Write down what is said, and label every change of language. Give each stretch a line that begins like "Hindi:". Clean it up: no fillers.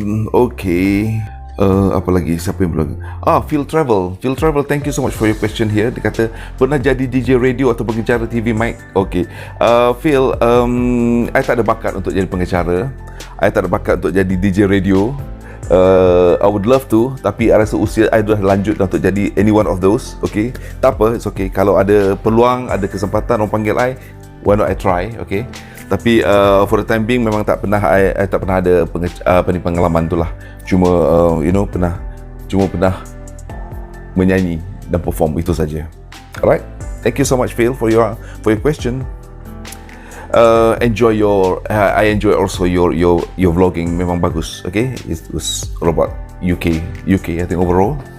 Malay: Okay, apa lagi, siapa yang belum?
English: Phil Travel, thank you so much for your question here.
Malay: Dia kata, pernah jadi DJ radio atau pengacara TV, Mike? Okay, Phil, I tak ada bakat untuk jadi pengacara, I tak ada bakat untuk jadi DJ radio.
English: I would love to,
Malay: tapi I rasa usia I dah lanjut untuk jadi
English: any one of those.
Malay: Okay, tak apa,
English: it's okay.
Malay: Kalau ada peluang, ada kesempatan orang panggil I,
English: why not I try,
Malay: okay. Tapi
English: for the time being
Malay: memang tak pernah I tak pernah ada pengalaman tu lah. Cuma pernah menyanyi dan perform, itu saja.
English: Alright, thank you so much Phil for your question. I enjoy also your vlogging,
Malay: memang bagus,
English: okay. It was all about UK I think overall.